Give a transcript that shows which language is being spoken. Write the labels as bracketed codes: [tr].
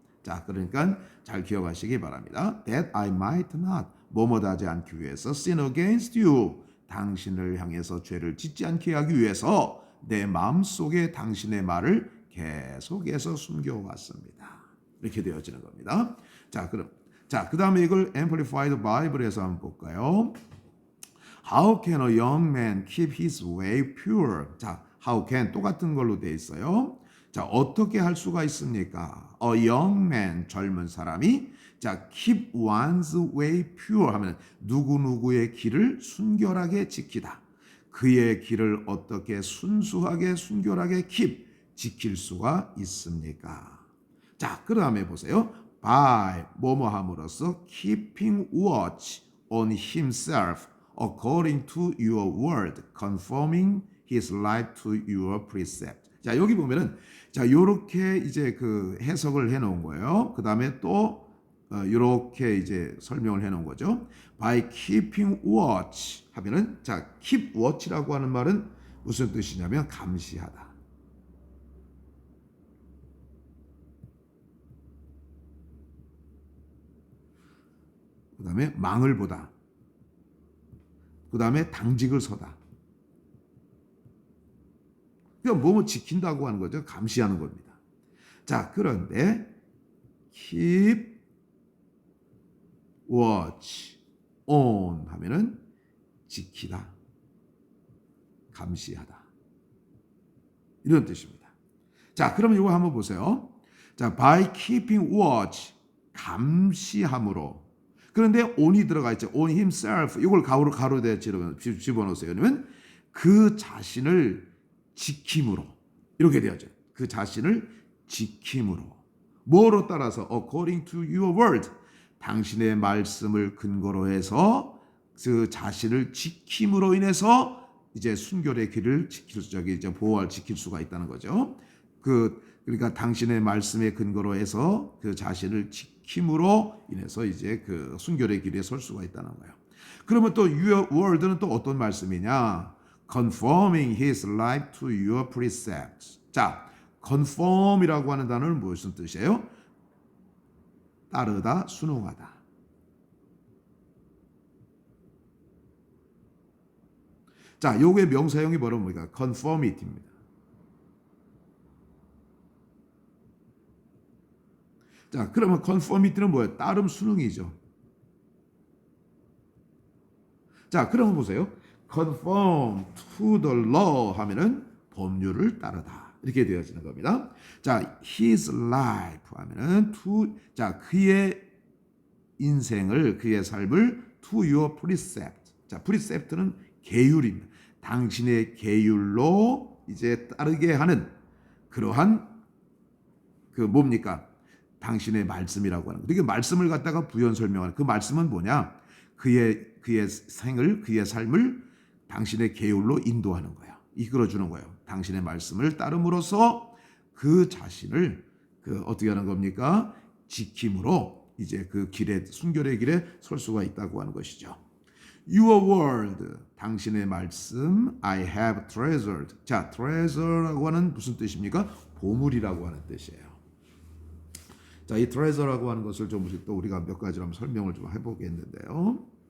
[ko] 자, 그러니까 잘 기억하시기 바랍니다. [en] That I might not [ko] 뭐뭐하지 않기 위해서 [en] sin against you [ko] 당신을 향해서 죄를 짓지 않게 하기 위해서 내 마음속에 당신의 말을 계속해서 숨겨왔습니다. 이렇게 되어지는 겁니다. 자, 그럼 그다음에 이걸 Amplified Bible에서 한번 볼까요? [en] How can a young man keep his way pure? [ko] 자, [en] how can [ko] 똑같은 걸로 돼 있어요. 자, 어떻게 할 수가 있습니까? [en] A young man, [ko] 젊은 사람이 자, [en] keep one's way pure [ko] 하면 누구누구의 길을 순결하게 지키다. 그의 길을 어떻게 순수하게 순결하게 keep 지킬 수가 있습니까? 자, 그 다음에 보세요. [en] by [ko] 뭐뭐 함으로써 [en] keeping watch on himself according to your word, conforming his life to your precept. [ko] 자, 여기 보면은 자, 요렇게 이제 그 해석을 해 놓은 거예요. 그다음에 또 요렇게 이제 설명을 해 놓은 거죠. [en] by keeping watch [ko] 하면은 자, keep watch라고 하는 말은 무슨 뜻이냐면 감시하다. 그다음에 망을 보다. 그다음에 당직을 서다. 그러니까 뭐뭐 지킨다고 하는 거죠. 감시하는 겁니다. 자, 그런데 [en] keep watch on [ko] 하면은 지키다, 감시하다 이런 뜻입니다. 자, 그러면 이거 한번 보세요. 자, [en] by keeping watch [ko] 감시함으로. 그런데 on이 들어가 있죠. [en] on himself. [ko] 이걸 가로대 집어넣으세요. 그러면 그 자신을 지킴으로 이렇게 되어져. 그 자신을 지킴으로. 뭐로 따라서 [en] according to your word. [ko] 당신의 말씀을 근거로 해서 그 자신을 지킴으로 인해서 이제 순결의 길을 지킬 수가 있다는 거죠. 그러니까 당신의 말씀에 근거로 해서 그 자신을 지킴으로 인해서 이제 그 순결의 길에 설 수가 있다는 거예요. 그러면 또 [en] your word [ko] 는 또 어떤 말씀이냐? [en] conforming his life to your precepts. [ko] 자, conform이라고 하는 단어는 무슨 뜻이에요? 따르다, 순응하다. 자, 요게 명사형이 뭡니까? conformity입니다. 자, 그러면 conformity는 뭐예요? 따름, 순응이죠. 자, 그러면 보세요. [en] conform to the law [ko] 하면은 법률을 따르다. 이렇게 되어지는 겁니다. 자, [en] his life [ko] 하면은 자, 그의 인생을, 그의 삶을 [en] to your precept. [ko] 자, precept는 계율입니다. 당신의 계율로 이제 따르게 하는 그러한 그 뭡니까? 당신의 말씀이라고 하는 거. 이게 말씀을 갖다가 부연 설명하는 그 말씀은 뭐냐? 그의 생을, 그의 삶을 당신의 계율로 인도하는 거야. 이끌어주는 거예요. 당신의 말씀을 따름으로써 그 자신을 어떻게 하는 겁니까? 지킴으로 이제 그 길에, 순결의 길에 설 수가 있다고 하는 것이죠. [en] Your word, [ko] 당신의 말씀, [en] I have treasured. [ko] 자, treasure라고 하는 무슨 뜻입니까? 보물이라고 하는 뜻이에요. 자, 이 treasure라고 하는 것을 좀 또 우리가 몇 가지로 한번 설명을 좀 해보겠는데요.